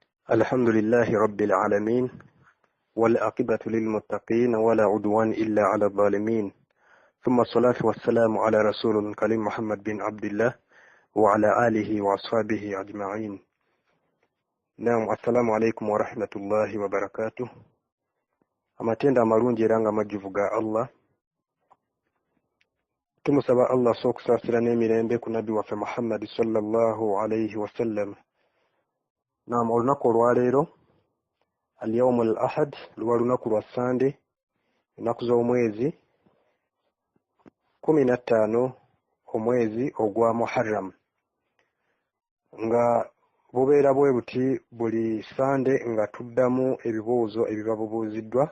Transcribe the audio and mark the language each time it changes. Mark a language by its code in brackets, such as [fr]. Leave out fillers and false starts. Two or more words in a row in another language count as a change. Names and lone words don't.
[ar] الحمد لله رب العالمين والعاقبة للمتقين ولا عدوان إلا على الظالمين ثم الصلاة والسلام على رسول الكريم محمد بن عبد الله وعلى آله وأصحابه أجمعين. نعم، السلام عليكم ورحمة الله وبركاته. [lg] amatenda amalungi era nga majjuvu ga Allah. Tumusaba Allah sokusaasira n'emirembe ku nabbi waffe Muhammad [ar] صلى الله عليه وسلم. [lg] Naam, olunaku olwaleero [ar] اليوم الأحد, [lg] luba lunaku lwa Sande, ennaku z'omwezi 15 omwezi ogwa Muharram, nga bubeera bwe buti buli Sande nga tuddamu ebibuuzo ebiba bubuuziddwa.